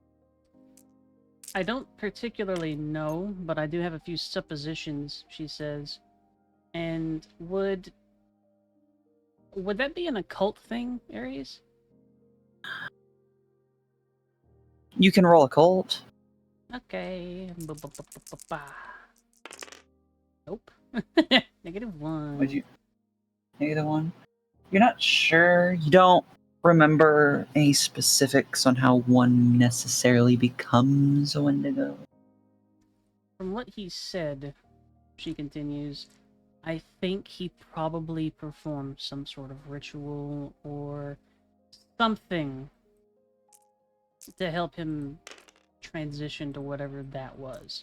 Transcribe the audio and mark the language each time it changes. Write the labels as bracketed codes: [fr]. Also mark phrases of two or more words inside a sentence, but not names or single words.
[en] I don't particularly know, but I do have a few suppositions, she says. And would that be an occult thing, Aries? You can roll a cult. Okay. Ba-ba-ba-ba-ba-ba. Nope. -1. Would you? -1. You're not sure. You don't remember any specifics on how one necessarily becomes a Wendigo. From what he said, she continues, I think he probably performed some sort of ritual or something to help him transition to whatever that was.